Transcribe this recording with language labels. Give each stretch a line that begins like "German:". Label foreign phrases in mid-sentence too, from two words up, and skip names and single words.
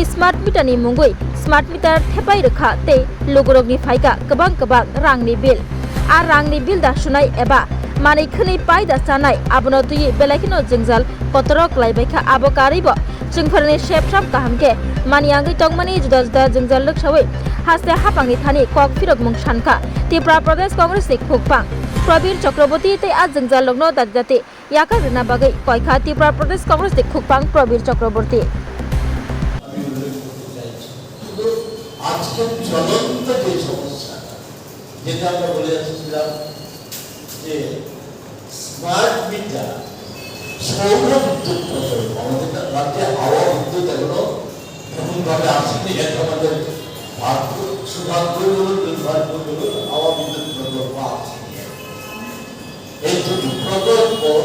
Kok Borok: स्मार्ट मीटरनि मुंगै
English: smart meter
Kok Borok: थेपाय रखा ते लुकुरकनि फायका गोबां गोबां रांनि बिल आ रांनि बिल दासुनाय एबा मानिखोनि पाय दासानाय आबनो तुयै बेलायखिनो जंजाल कतरक लायबायखा आबो कारिबो जोंफोरनि सेबसाब गाहामके मानियांगै तंमानि जुदा जुदा जंजाल लोकसावै हास्ते हापांनि थानि कक फिरक मुं सानखा त्रिपुरा प्रदेश कांग्रेस नि खुकपां प्रबीर चक्रवर्ती ते आ जंजाल लग्न दाजाते याका रिना बागै कयखा त्रिपुरा प्रदेश कांग्रेस नि खुकपां प्रबीर चक्रवर्ती
Bangla: আজকের জ্বলন্ত যে সমস্যা যেটা আমরা বলে যাচ্ছিলাম যে
English: smart meter
Bangla: সৌর বিদ্যুৎ প্রকল্প আমাদের রাজ্যে হাওয়া বিদ্যুৎ এগুলো এমনভাবে আসেনি এটা আমাদের সৌভাগ্য বলুন দুর্ভাগ্য বলুন হাওয়া বিদ্যুৎ প্রকল্প আসেনি এই দুটি প্রকল্প